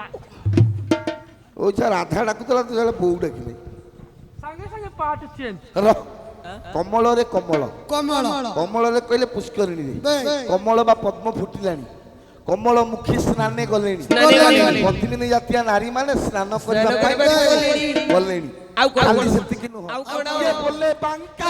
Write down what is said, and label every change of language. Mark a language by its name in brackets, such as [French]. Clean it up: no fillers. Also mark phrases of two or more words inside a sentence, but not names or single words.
[Odia] ଓ ଯା ରାଧା ଡାକୁଥିଲା ତୁ ଯେତେବେଳେ ବୋଉ ଡାକିଲେ ସଙ୍ଗେ ସଙ୍ଗେ [English] part change [Odia] ର କମଳରେ କମଳ କମଳ କମଳରେ କହିଲେ ପୁଷ୍କରିଣୀରେ ବେ। କମଳ ବା ପଦ୍ମ ଫୁଟିଲାଣି କମଳ ମୁଖୀ ସ୍ନାନେ ଗଲେଣି ସ୍ନାନେ ଗଲେଣି। ପଦ୍ମିନୀ ଜାତୀୟ ନାରୀ ମାନେ ସ୍ନାନ କରିବା ପାଇଁ ଗଲେଣି ଆଉ କଣ? ଖାଲି ସେତିକି ନୁହଁ ଆଉ କଣ? କିଏ ବୋଲେ ବାଙ୍କା